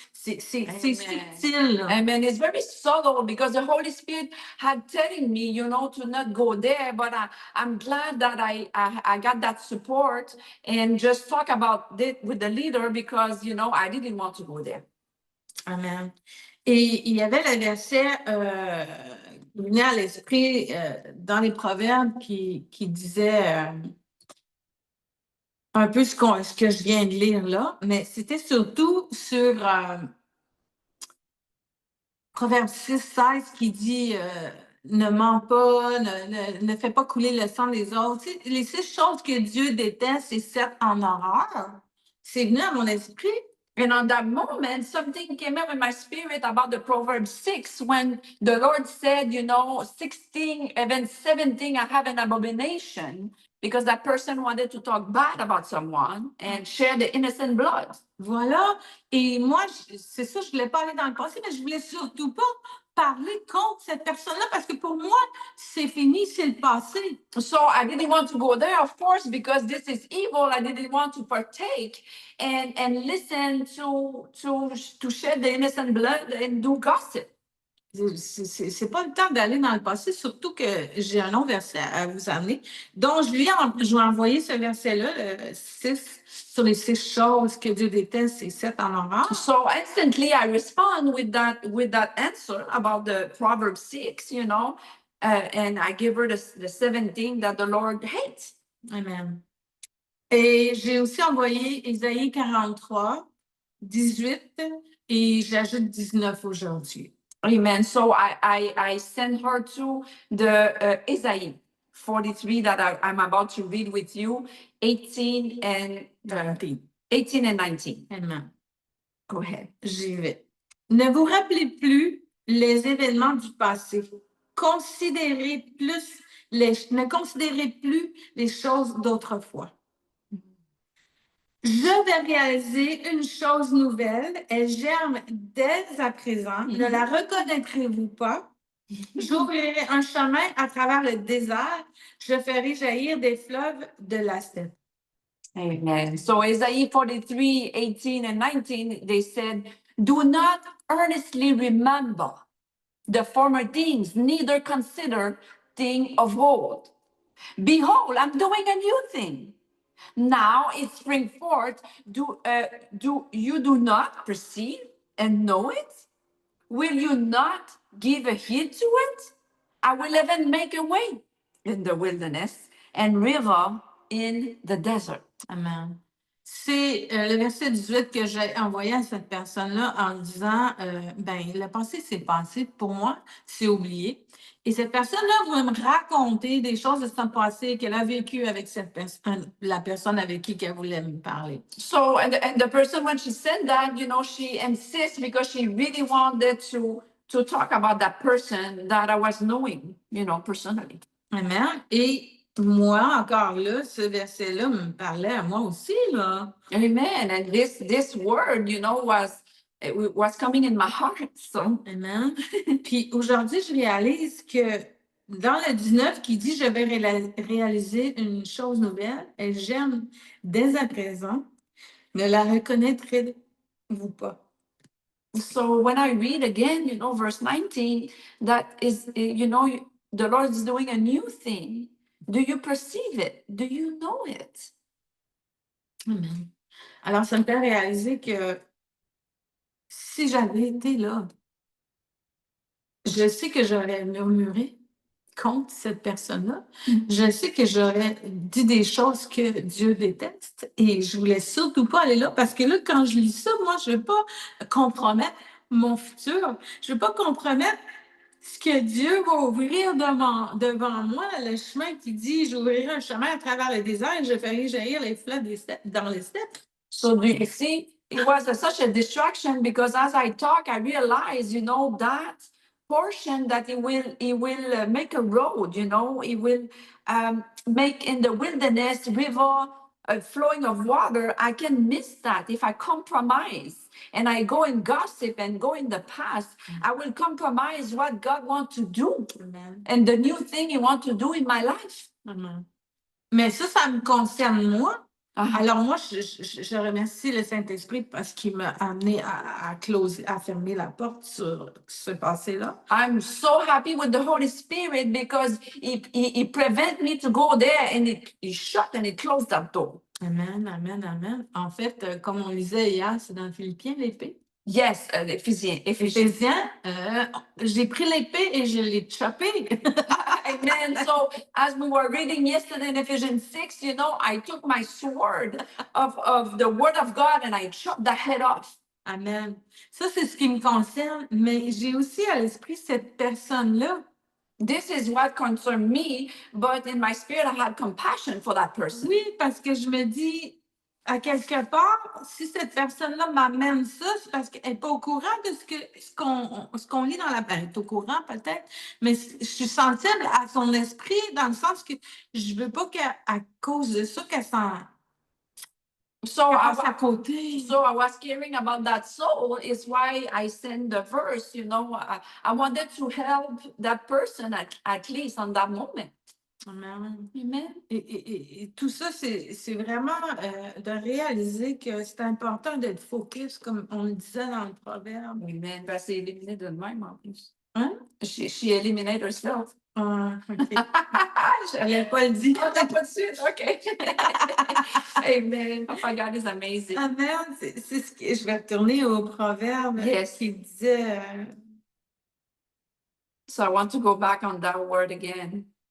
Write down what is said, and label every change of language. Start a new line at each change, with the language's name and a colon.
French: C'est subtil. Là. Amen.
English: It's very subtle because the Holy Spirit had telling me, to not go there. But I'm glad that I got that support and just talk about it with the leader because, I didn't want to go there. Amen.
French: Et il y avait le verset qui venait à l'esprit dans les Proverbes qui disait un peu ce que je viens de lire là, mais c'était surtout sur Proverbe 6, 16 qui dit ne mens pas, ne fais pas couler le sang des autres. Tu sais, les 6 choses que Dieu déteste et 7 en horreur. C'est venu à mon esprit.
English: And on that moment, something came up in my spirit about the Proverbs 6 when the Lord said, 16, even 17, I have an abomination because that person wanted to talk bad about someone and share the innocent blood.
French: Voilà. Et moi, c'est ça, je ne voulais pas aller dans le passé, mais je ne voulais surtout pas parler contre cette personne-là parce que pour moi, c'est fini, c'est le passé.
English: So I didn't want to go there, of course, because this is evil. I didn't want to partake and listen to shed the innocent blood and do gossip.
French: C'est pas le temps d'aller dans le passé, surtout que j'ai un long verset à vous amener. Donc, je lui ai envoyé ce verset-là, le 6, sur les 6 choses que Dieu déteste et 7 en horreur.
English: So instantly I respond with that answer about the Proverbs 6, and I give her the 17 that the Lord hates. Amen.
French: Et j'ai aussi envoyé Ésaïe 43, 18 et j'ajoute 19 aujourd'hui. Amen.
English: So I send her to the Isaiah 43 that I'm about to read with you, 18 and 19. Amen. Go ahead.
French: J'y vais. Ne vous rappelez plus les événements du passé. Ne considérez plus les choses d'autrefois. Je vais réaliser une chose nouvelle. Elle germe dès à présent. Ne la reconnaîtrez-vous pas? J'ouvrirai un chemin à travers le désert. Je ferai jaillir des fleuves de la steppe. Amen.
English: So Isaiah 43, 18 and 19, they said, do not earnestly remember the former things, neither consider things of old. Behold, I'm doing a new thing. Now it springs forth. Do you not perceive and know it? Will you not give a heed to it? I will even make a way in the wilderness and river in the desert. Amen.
French: C'est le verset 18 que j'ai envoyé à cette personne-là en disant, le passé, c'est passé. Pour moi, c'est oublié. Et cette personne-là va me raconter des choses de son passé qu'elle a vécues avec la personne avec qui elle voulait me parler.
English: So, and the person, when she said that, she insists because she really wanted to talk about that person that I was knowing, personally. Amen.
French: Et moi, encore là, ce verset-là me parlait à moi aussi, là. Amen.
English: And this word, was coming in my heart. So. Amen.
French: Puis aujourd'hui, je réalise que dans le 19 qui dit « Je vais réaliser une chose nouvelle », elle germe dès à présent. Ne la reconnaîtrez-vous pas?
English: So when I read again, verse 19, that is, the Lord is doing a new thing. Do you perceive it? Do you know it?
French: Amen. Alors, ça me fait réaliser que si j'avais été là, je sais que j'aurais murmuré contre cette personne-là. Je sais que j'aurais dit des choses que Dieu déteste et je voulais surtout pas aller là parce que là, quand je lis ça, moi, je veux pas compromettre mon futur. Je veux pas compromettre ce que Dieu va ouvrir devant moi, le chemin qui dit, j'ouvrirai un chemin à travers le désert et je ferai jaillir les fleuves dans les steppes.
English: So do you see, it was such a distraction because as I talk, I realize, that portion that it will make a road, it will make in the wilderness river flowing of water. I can miss that if I compromise and I go and gossip and go in the past. I will compromise what God wants to do Amen. and the new thing He wants to do in my life.
French: Amen. Mais ça me concerne moi. Ah. Alors moi, je remercie le Saint-Esprit parce qu'il m'a amené à fermer la porte sur ce passé-là.
English: I'm so happy with the Holy Spirit because he prevent me to go there and he shut and he closed that door. Amen, amen, amen.
French: En fait, comme on lisait hier, c'est dans Philippiens, l'épée.
English: Yes, Ephesians.
French: Éphésiens, j'ai pris l'épée et je l'ai chopée. Amen.
English: So as we were reading yesterday in Ephesians 6, I took my sword of the word of God and I chopped the head off. Amen.
French: Ça, c'est ce qui me concerne, mais j'ai aussi à l'esprit cette personne-là.
English: This is what concerned me, but in my spirit, I had compassion for that person.
French: Oui, parce que je me dis, à quelque part, si cette personne-là m'amène ça, c'est parce qu'elle n'est pas au courant de ce qu'on lit dans la Bible. Elle est au courant peut-être, mais je suis sensible à son esprit dans le sens que je veux pas qu'à cause de ça, qu'elle passe à côté.
English: So I was caring about that soul is why I sent the verse, I wanted to help that person at least on that moment. Amen. Amen.
French: Et tout ça, c'est vraiment de réaliser que c'est important d'être focus, comme on le disait dans le proverbe. Amen. Ben, c'est éliminé de même en plus. Hein?
English: She eliminated herself.
French: Ah, OK. J'allais pas le dire. Oh, t'as pas de suite? OK. Amen.
English: Papa God is amazing. Amen.
French: C'est ce que je vais retourner au proverbe
English: Yes.
French: qui disait.
English: So I want to go back on that word again.